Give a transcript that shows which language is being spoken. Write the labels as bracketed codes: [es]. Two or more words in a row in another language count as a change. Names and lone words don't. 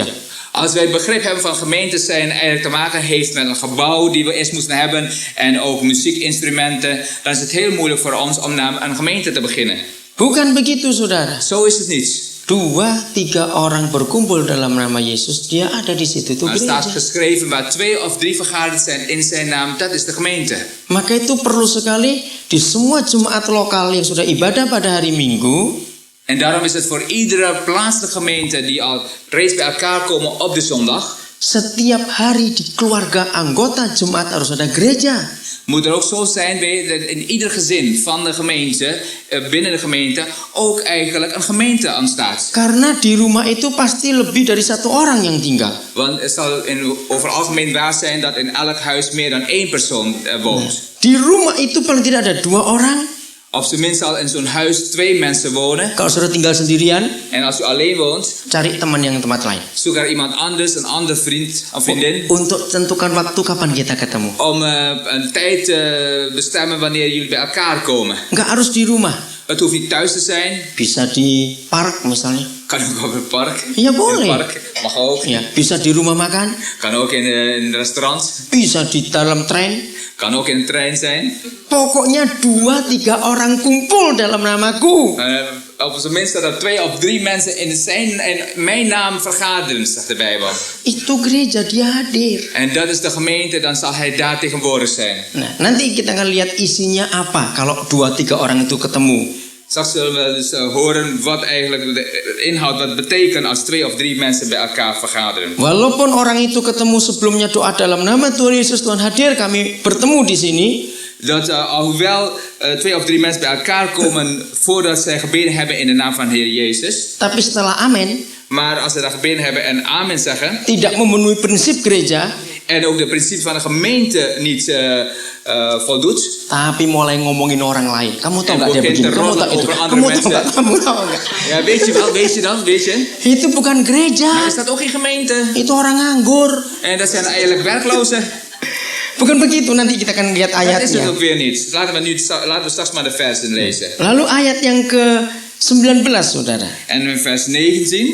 [nl] Als wij begrip hebben van gemeentes zijn eigenlijk te maken heeft met een gebouw die we eerst moesten hebben en ook muziekinstrumenten, dan is het heel moeilijk voor ons om naar een gemeente te beginnen. [id] Bukan begitu, saudara. [nl] Zo is het niet. [id] 2-3 orang berkumpul dalam nama Yesus, dia ada di situ, itu [nl] Er staat [id] gereja. [nl] geschreven waar 2 of 3 vergaderd zijn in zijn naam, dat is de gemeente. [id] Maka itu perlu sekali di semua jemaat lokal yang sudah ibadah pada hari Minggu. [nl] En daarom is het voor iedere plaatselijke gemeente die al reeds bij elkaar komen op de zondag, [id] Setiap hari di keluarga anggota jemaat harus ada gereja. [nl] moet er ook zo zijn dat in ieder gezin van de gemeente, binnen de gemeente, ook eigenlijk een gemeente ontstaat. [id] Karena di rumah itu pasti lebih dari satu orang yang tinggal. [nl] Want het zal over algemeen waar zijn dat in elk huis meer dan één persoon woont. [id] Di rumah itu paling tidak ada 2 orang. [nl] Op zijn minst zal in zo'n huis 2 mensen wonen. [id] Kalau saudara tinggal sendirian, [nl] En als u alleen woont, [id] cari teman yang tempat lain. [nl] zoek er iemand anders, een ander vriend of vriendin. [id] Untuk tentukan waktu kapan kita ketemu. [nl] Om een tijd te bestemmen wanneer jullie bij elkaar komen. [id] Nggak harus di rumah. [nl] Het hoeft niet thuis te zijn. [id] Bisa di park misalnya. [nl] Kan ook op het park. [id] Ja, boleh. [nl] In het park. Mag ook. [id] Ya, bisa di rumah makan. [nl] Kan ook in een restaurant. [id] Bisa di dalam trein. [nl] Kan ook in de trein zijn. [id] Pokoknya 2-3 orang kumpul dalam namaku. [nl] Op zijn minst dat er 2 of 3 mensen in mijn naam vergaderen, zegt de Bijbel. [id] Itu gereja, dia hadir. [nl] En dat is de gemeente, dan zal hij daar tegenwoordig zijn. [id] Nah, nanti kita akan lihat isinya apa kalau 2-3 orang itu ketemu. [nl] Straks zullen we dus horen wat eigenlijk de inhoud, wat betekent als 2 of 3 mensen bij elkaar vergaderen. [id] Walaupun orang itu ketemu sebelumnya doa dalam nama Tuhan Yesus, Tuhan hadir, kami bertemu di sini. [nl] Dat alhoewel 2 of 3 mensen bij elkaar komen voordat zij gebeden hebben in de naam van de Heer Jezus. [id] Tapi setelah amin, [nl] Maar als ze dat gebeden hebben en amen zeggen. [id] tidak memenuhi prinsip gereja. [nl] En ook de principe van de gemeente niet voldoet. [id] Tapi mulai ngomongin orang lain. Kamu tahu [nl] En [id] nggak dia [nl] begint [id] begini? [nl] te [id] Kamu tahu [nl] roddelen [id] itu? [nl] over andere [id] Kamu tahu [nl] mensen. [id] nggak? Kamu tahu nggak? [nl] Ja, weet je wel, weet je dan, weet je. [id] Itu bukan gereja. [nl] Maar is dat ook geen gemeente? [id] Itu orang nganggur. [nl] En dat zijn eigenlijk werklozen. [id] Bukan begitu. Nanti kita akan lihat [nl] Dat is het [id] ayatnya. [nl] ook weer niet. Laten we straks maar de versen lezen. [id] Lalu ayat yang ke-19, saudara. [nl] En in vers 19.